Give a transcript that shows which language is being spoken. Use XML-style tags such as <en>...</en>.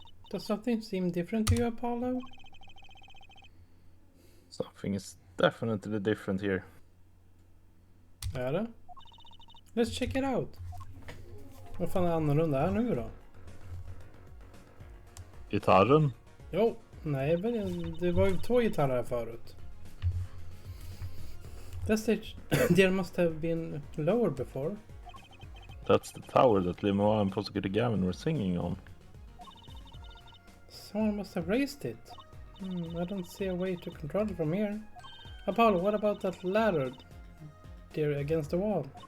<en>Does something seem different to you, Apollo? Something is definitely different here.</en> <sv>Är det?</sv> <en>Let's check it out.</en> <sv>Vad fan är annorlunda här nu då? Gitarren? Jo, nej, det var ju 2 gitarrer här förut.</sv> <en>That stage there must have been lower before. That's the tower that Limoa and Prosecutor Gavin were singing on. Someone must have raised it. I don't see a way to control it from here. Apollo, what about that ladder there against the wall?</en>